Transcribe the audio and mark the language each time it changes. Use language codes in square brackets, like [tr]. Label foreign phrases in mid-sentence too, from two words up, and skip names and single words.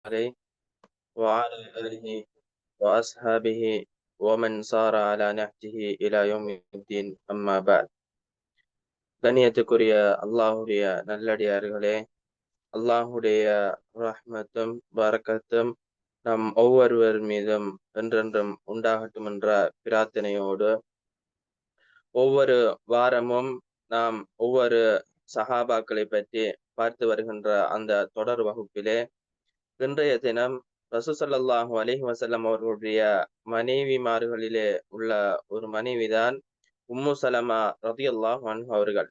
[ar] عليه وعلى آله وأصحابه ومن صار على نهجه إلى يوم الدين أما بعد. [ta] கண்ணியத்துக்குரிய அல்லாஹுடைய நல்லடியார்களே, அல்லாஹுடைய ரஹ்மத்தும் பரக்கத்தும் நம் ஒவ்வொருவர் மீதும் என்றென்றும் உண்டாகட்டும் என்ற பிரார்த்தனையோடு ஒவ்வொரு வாரமும் நாம் ஒவ்வொரு சஹாபாக்களை பற்றி பார்த்து வருகின்ற அந்த தொடர் வகுப்பிலே இன்றைய தினம் ரசூல் [ar] صلى الله عليه وسلم [ta] அவர்களுடைய மனைவிமார்களிலே உள்ள ஒரு மனைவிதான் உம்மு சலமா [ar] رضي الله عنها [ta] அவர்கள்.